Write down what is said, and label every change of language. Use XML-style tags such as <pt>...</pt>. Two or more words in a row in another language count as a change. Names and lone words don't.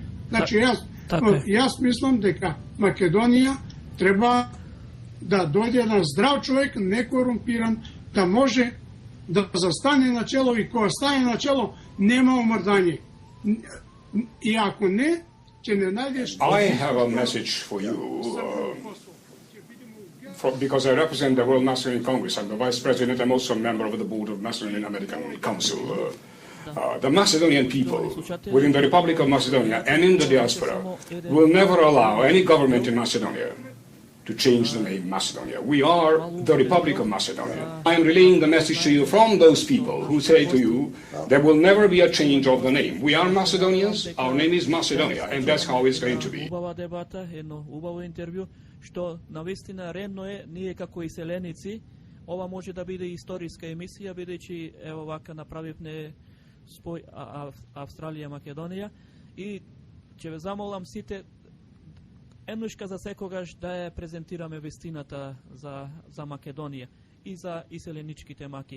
<mk>Значи, јас мислам дека Македонија треба да дојде на здрав човек, не корумпиран, да може да застане на чело и кога стане на чело нема омрдање. И ако не, ќе не најдеш...</mk> <en>I have a message for you, because I represent the World Macedonian Congress. I'm the Vice President. I'm also a member of the Board of Macedonian American Council. The Macedonian people within the Republic of Macedonia and in the diaspora will never allow any government in Macedonia to change the name Macedonia. We are the Republic of Macedonia. I am relaying the message to you from those people who say to you, there will never be a change of the name. We are Macedonians, our name is Macedonia, and that's how it's going to be.</en> <mk>Убава дебата, едно убаво интервју, што навистина редно е, ние како иселеници, ова може да биде историска емисија, бидејќи ево вака направивме спој Австралија Македонија и ќе ве замолам сите еднушка за секогаш да ја презентираме вистината за Македонија и за иселеничките маки.</mk>